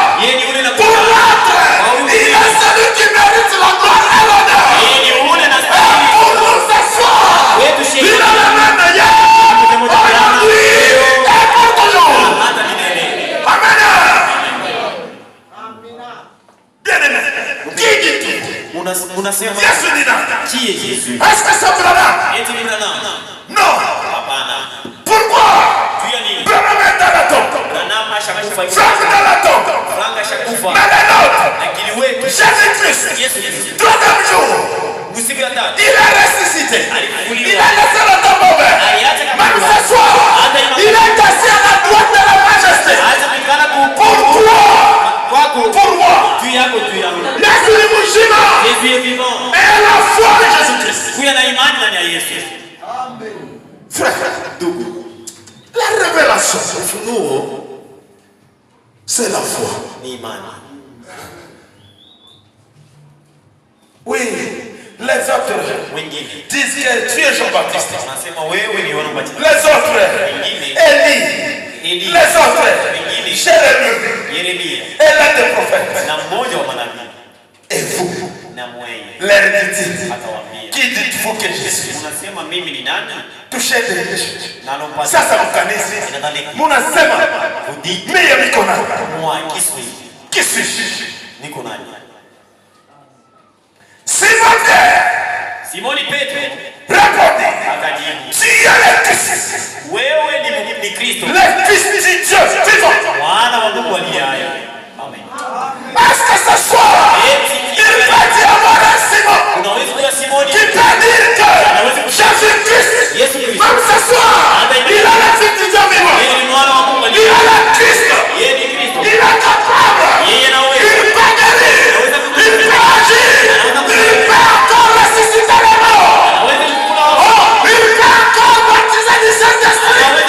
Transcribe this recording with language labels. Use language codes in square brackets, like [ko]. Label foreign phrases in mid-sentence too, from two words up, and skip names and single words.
[fr] Pour l'autre, il est celui qui mérite la gloire et l'honneur. Et pour nous ce soir, il est le même hier, aujourd'hui et pour toujours. Amen. Bien-aimé, qui dit-il? [sw] Yesu ni nani? [fr] Est-ce que c'est Branham? Non. Pourquoi? Branham est dans la tombe. Franck est dans la tombe. Mais les autres, Jésus-Christ, troisième jour, il est ressuscité. Il a laissé la tombe ouverte. Même ce soir, il est assis à la droite de la majesté. Pour moi, [sw] Yesu ni mzima. [fr] Et la foi de Jésus-Christ. Frère, la révélation, c'est la foi. Oui, les autres disent que tu es Jean-Baptiste. Les autres, Élie. Les autres, Jérémie. Et l'un des prophètes. Et vous, l'hérédité, qui dites-vous que je suis? Touchez des péchés. Ça vous connaissez. [sw] Munasema, mimi niko nani? [fr] Qui suis-je? Simon Petro répondit, tu es le Christ, le Fils du Dieu vivant. Est-ce que ce soir, il peut dire à mon Simon, qui peut dire que Jésus-Christ, même ce soir, il a le Fils du Dieu vivant, il a le Christ, il est capable, il peut guérir, il peut agir, il peut encore ressusciter les morts, il peut encore baptiser du Saint-Esprit.